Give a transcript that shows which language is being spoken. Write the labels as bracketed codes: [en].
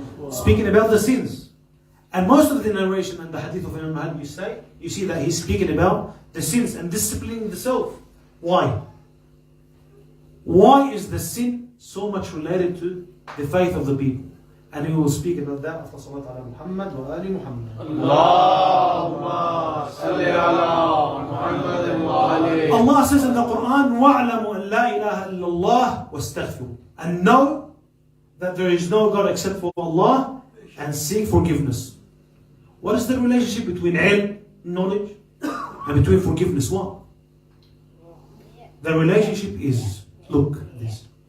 [en] Speaking about the sins. And most of the narration and the hadith of Imam Mahdi you see that he's speaking about the sins and disciplining the self. Why? Why is the sin so much related to the faith of the people? And we will speak about that after Salat ala Muhammad wa ali Muhammad. [ar] Allahumma salli ala Muhammad wa ali. [en] Allah says in the Quran, [ar] وَاعْلَمُوا أَنْ لَا إِلَهَ إِلَّا اللَّهُ وَاسْتَغْفِرُوا. [en] And know that there is no God except for Allah and seek forgiveness. What is the relationship between ilm, knowledge, and between forgiveness? What? The relationship is, look at this.